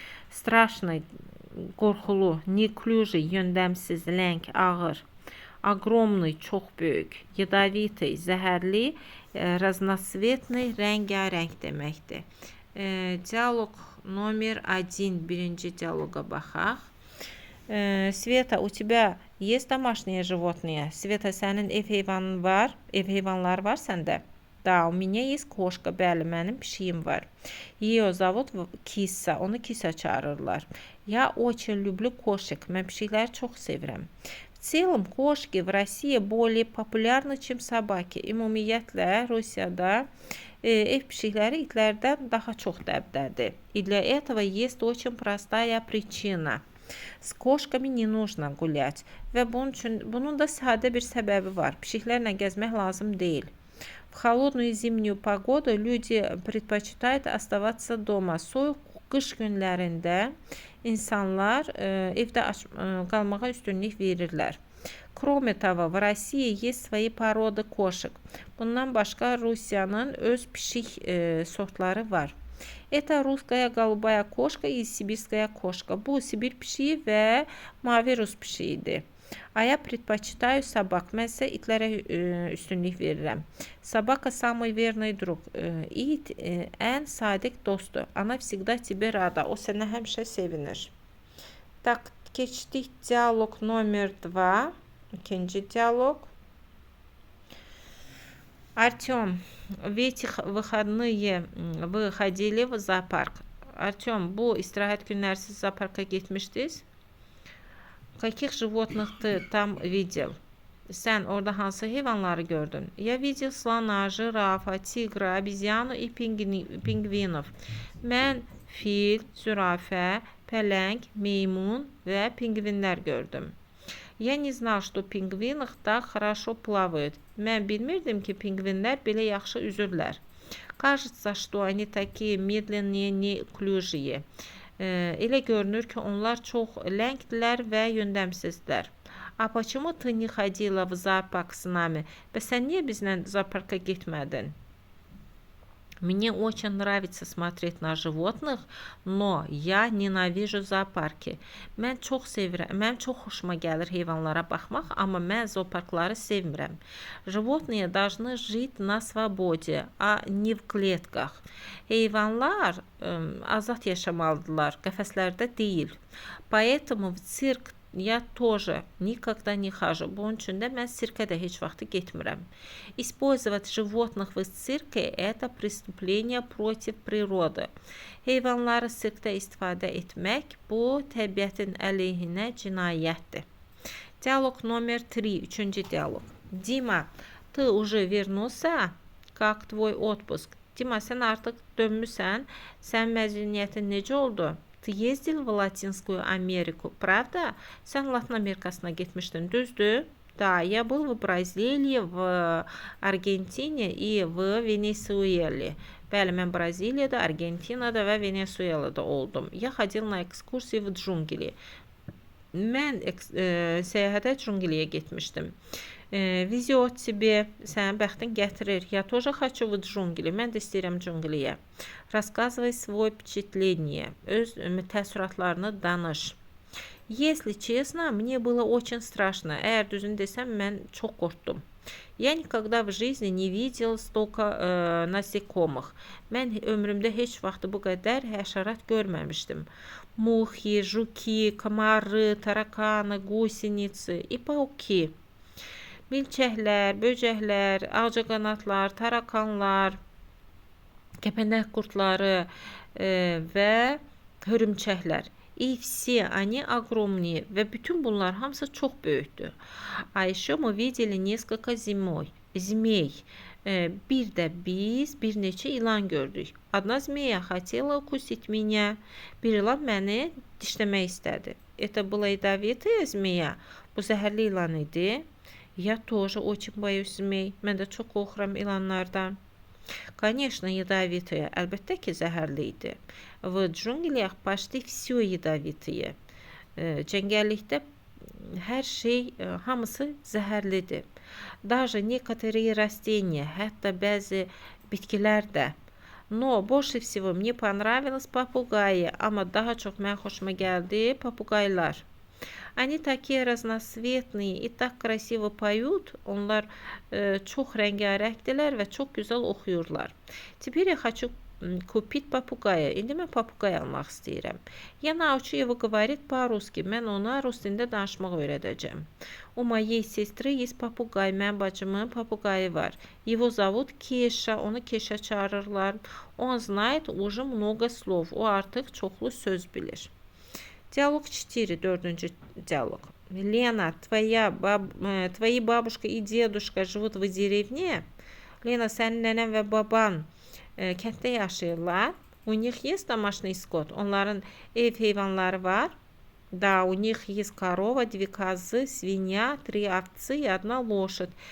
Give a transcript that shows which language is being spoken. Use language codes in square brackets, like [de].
[ru] Страшный, [az] qorxulu. [ru] Неуклюжий, [az] yöndəmsiz, ləng, ağır. [ru] Огромный, [az] çox böyük. [ru] Ядовитый, [az] zəhərli. [ru] Разноцветный, [az] rəngarəng deməkdir. [ru] Диалог номер 1. [az] Birinci [ru] диалога [az] baxaq. [ru] Sveta, у тебя есть домашние животные? [az] Sveta, sənin ev heyvanın var? Ev heyvanları var səndə? [ru] Da, у меня есть кошка. [az] Bəli, mənim pişiyim var. [ru] Ее зовут Kisa. [az] Onu Kisa çağırırlar. [ru] Я очень люблю кошек. [az] Mən pişikləri çox sevirəm. [ru] В целом, кошки в России более популярны, чем собаки. [az] Ümumiyyətlə, Rusiyada ev pişikləri itlərdən daha çox dəbdədir. [ru] И для этого есть очень простая причина. С кошками не нужно гулять. [az] Və bunun da sadə bir səbəbi var. Pişiklərlə gəzmək lazım deyil. [ru] В холодную зимнюю погоду люди предпочитают оставаться дома. [az] Soyuq qış günlərində insanlar evdə qalmağa üstünlük verirlər. [ru] Кроме того, в России есть свои poroды кошек. [az] Bundan başqa Rusiyanın öz pişik sortları var. [ru] Это русская голубая кошка и сибирская кошка. [az] Bu Sibir pişiyi və mavi Rus pişiyidir. [ru] А я предпочитаю собак. [az] Mən isə itlərə üstünlük verirəm. [ru] Собака самый верный друг. [az] İt ən sadiq dostdur. [ru] Она всегда тебе рада. [az] O sənə həmişə sevinir. [ru] Так, [az] keçdik [ru] диалог номер 2. [az] İkinci [ru] диалог. Артем, в этих выходные вы ходили в зоопарк? [az] Артем, bu istirahət günləri siz zooparka getmişdiniz? [ru] Каких животных ты там видел? [az] Sən orada hansı heyvanları gördün? [ru] Я видел слона, жирафа, тигра, обезьяну и pingvinov. [az] Mən fil, zürafə, pələng, meymun və pingvinlər gördüm. [ru] Я не знал, что пингвины так хорошо плавают. [az] Mən bilmirdim ki, pingvinlər belə yaxşı üzürlər. [ru] Кажется, что они такие медленные, неуклюжие. [az] Elə görünür ki, onlar çox ləngdilər və yöndəmsizlər. [ru] А почему ты не ходила в зоопарк с нами? [az] Bəs sən niyə bizlə zooparka getmədin? [ru] Мне очень нравится смотреть на животных, но я ненавижу зоопарки. [az] Mən çox xoşuma gəlir heyvanlara baxmaq, amma mən zooparkları sevmirəm. [ru] Животные должны жить на свободе, а не в клетках. [az] Heyvanlar azad yaşamalıdırlar, qəfəslərdə deyil. [ru] Поэтому в цирк я тоже никогда не хожу. [az] Bunun üçün də mən sirkə də heç vaxt getmirəm. [ru] Использовать животных в цирке – это преступление против природы. [az] Heyvanları sirkdə istifadə etmək bu təbiətin əleyhinə cinayətdir. [ru] Диалог номер 3. [az] Üçüncü dialog. [ru] Дима, ты уже вернулся? Как твой отпуск? [az] Dima, sən artıq dönmüsən. Sənin məzuniyyətin necə oldu? [ru] Ты ездил в Латинскую Америку, правда? [az] Sən Latın Amerikasına getmişdin, düzdür? [ru] Да, я был в Бразилии, в Аргентине и в Венесуэле. [az] Bəli, mən Braziliyada, Argentinada və Venezuelada oldum. [ru] Я ходил на экскурсии в джунгли. [az] Mən səyahətə cungliyə getmişdim. [ru] Везет тебе, [az] sənin bəxtin gətirir. [ru] Я тоже хочу в джунгли. [az] Mən də istəyirəm cungliyə. [ru] Рассказывай свой впечатление. [az] Öz təəssüratlarını danış. [ru] Если честно, мне было очень страшно. [az] Əgər düzünü desəm, mən çox qorxdum. [ru] Я никогда в жизни не видел столько насекомых. [az] Mən ömrümdə heç vaxt bu qədər həşərat görməmişdim. [ru] Мухи, жуки, комары, тараканы, гусеницы и пауки. [az] Milçəklər, böcəklər, ağcaqanadlar, tarakanlar, kəpənək qurtları və hörümçəklər. [ru] И все они огромные. [az] Və bütün bunlar hamısı çox böyükdür. [ru] А еще мы видели несколько змей. [az] Bir də biz bir neçə ilan gördük. [ru] Одна змея хотела укусить меня. [az] Bir ilan məni dişləmək istədi. [ru] Это была ядовитая змея. [az] Bu zəhərli ilan idi. [ru] Я тоже очень боюсь змей. [az] Mən də çox qorxuram ilanlardan. [ru] Конечно, ядовитые. [az] Əlbəttə ki, zəhərli idi. [ru] В джунглях почти все ядовитые. [az] Cəngəllikdə hər şey, hamısı zəhərlidir. [ru] Даже некоторые растения, [az] hətta bəzi bitkilər də. [ru] Но больше всего мне понравилось попугаи. [az] Amma daha çox mən xoşuma gəldi papugaylar. [ru] Они такие разноцветные и так красиво поют. [az] Onlar çox rəngarəngdilər və çox gözəl oxuyurlar. [ru] Теперь я хочу купить попугая. [az] İndi mən papugay almaq istəyirəm. [ru] Я научу его говорить по-русски. [az] Mən ona rus dilində danışmaq öyrədəcəm. [ru] У моей сестры есть попугай. [az] Mənim bacımın papugayı var. [ru] Его зовут Кеша. [az] Onu Keşa çağırırlar. [ru] Он знает уже много слов. [az] O artıq çoxlu söz bilir. [ru] Диалог 4. [az] Dördüncü [ru] диалог. Лена, твои бабушка и дедушка живут в деревне? [az] Lena, sənin nənən və baban kənddə yaşayırlar. [ru] У них есть домашний скот. [az] Onların ev heyvanları var. [ru] Да, у них есть корова, 2 козы, свинья, 3 овцы и 1 лошадь.